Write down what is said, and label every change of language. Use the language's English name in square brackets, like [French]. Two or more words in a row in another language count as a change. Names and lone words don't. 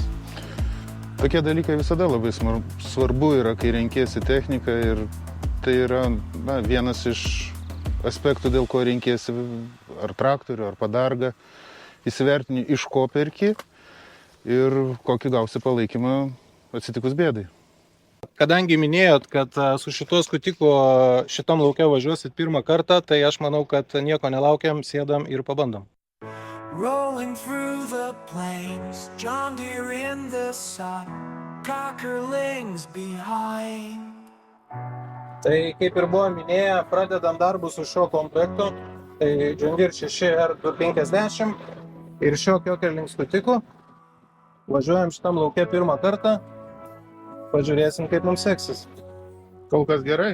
[Lithuanian] Tokie dalykai visada labai svarbu yra, kai renkiesi techniką ir tai yra vienas iš aspektų, dėl ko renkiesi ar traktorių, ar padargą, įsivertini iš ko perki ir kokį gausi palaikymą atsitikus bėdai. Kadangi minėjot, kad su šituo skutiku šitam lauke važiuosit pirmą kartą, tai aš manau, kad nieko nelaukiam, sėdam ir pabandom. [English] Rolling through the plains, John Deere in the sun, cockerlings behind. [Lithuanian] Tai kaip ir buvo minėję, pradedam darbus su šio komplektu, tai John Deere 6R250 ir šio Kiokerling skutiku. Važiuojam šitam lauke pirmą kartą. Pažiūrėsim, kaip mums seksis. Kol kas gerai?